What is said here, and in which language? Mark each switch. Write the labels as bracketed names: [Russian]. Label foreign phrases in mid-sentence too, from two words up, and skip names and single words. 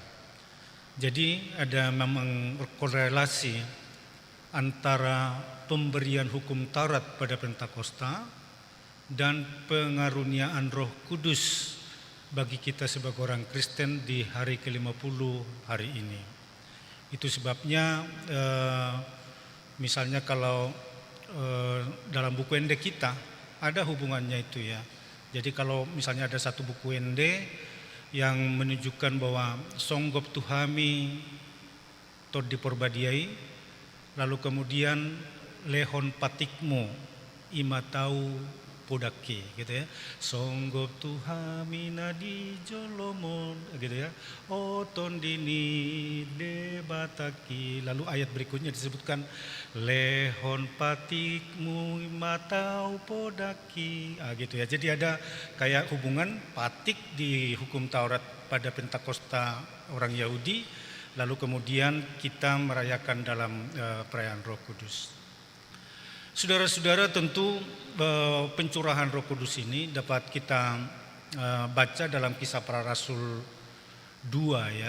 [Indonesian] Jadi ada memang korelasi antara pemberian hukum Taurat pada Pentakosta dan pengaruniaan Roh Kudus bagi kita sebagai orang Kristen di hari ke-50 hari ini. Itu sebabnya misalnya kalau dalam buku Ende kita ada hubungannya itu ya. Jadi kalau misalnya ada satu buku Ende yang menunjukkan bahwa [Batak Toba] songgop tuhami tod diporbadiai, [Indonesian] lalu kemudian [Batak Toba] lehon patikmu ima tahu podake [Indonesian] gitu ya. [Batak Toba] Songgop tuhami nadi jolomon [Indonesian] gitu ya. [Batak Toba] Oton dini debataki. [Indonesian] Lalu ayat berikutnya disebutkan [Batak Toba] lehon patikmu ima tahu podaki. [Indonesian] Gitu ya. Jadi ada kayak hubungan patik di hukum Taurat pada Pentakosta orang Yahudi, lalu kemudian kita merayakan dalam perayaan Roh Kudus. Saudara-saudara, tentu pencurahan Roh Kudus ini dapat kita baca dalam Kisah Para Rasul 2 ya.